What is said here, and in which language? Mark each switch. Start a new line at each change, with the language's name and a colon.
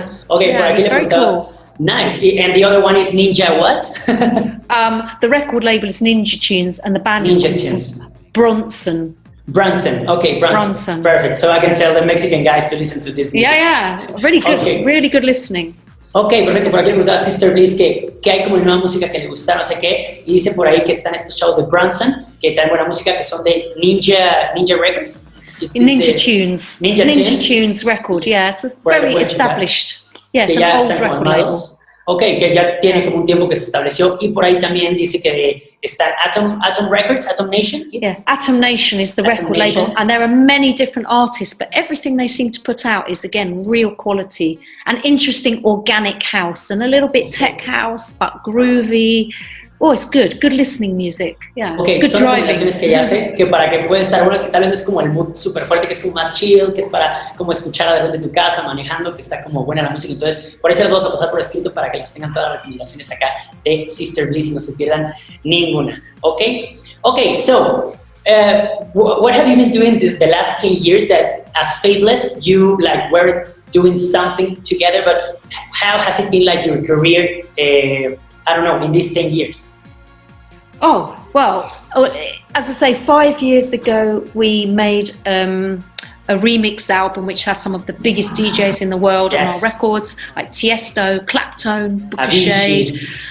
English: perfect. Okay, yeah, it's very cool. Nice. And the other one is Ninja what? The record label is Ninja Tunes, and the band Ninja is Tunes. Bronson. Bronson. Okay, Bronson. Perfect. So I can tell the Mexican guys to listen to this music. Yeah. Really good. Okay. Really good listening.
Spanish: Ok, perfecto. Por aquí le preguntaba a Sister Bliss que hay como nueva música que le gusta, no sé qué, y dice por ahí que están estos chavos de Bronson, que traen buena música, que son de Ninja Records.
English: Ninja Tunes. Ninja Tunes record, yeah. It's very established. Yeah, it's an old record label.
Spanish: Ok, que ya tiene como un tiempo que se estableció, y por ahí también dice que está Atom Records, Atom Nation.
English: Yes, Atom Nation is the record label, and there are many different artists, but everything they seem to put out is, again, real quality and interesting organic house, and a little bit tech house, but groovy. Oh, it's good listening music. Yeah, okay, good son driving.
Spanish: Recomendaciones que ya sé, que para que puede estar unas que tal vez no es como el mood súper fuerte, que es como más chill, que es para como escuchar de repente en tu casa, manejando, que está como buena la música. Entonces, por eso las vamos a pasar por escrito para que las tengan todas las recomendaciones acá de Sister Bliss y no se pierdan ninguna.
English: Okay, so what have you been doing the last 10 years that as Faithless, you like were doing something together, but how has it been like your career, I don't know, in these 10 years? Oh, well, as I say, 5 years ago, we made a remix album which has some of the biggest DJs in the world on our records, like Tiesto, Claptone, Book of Shade.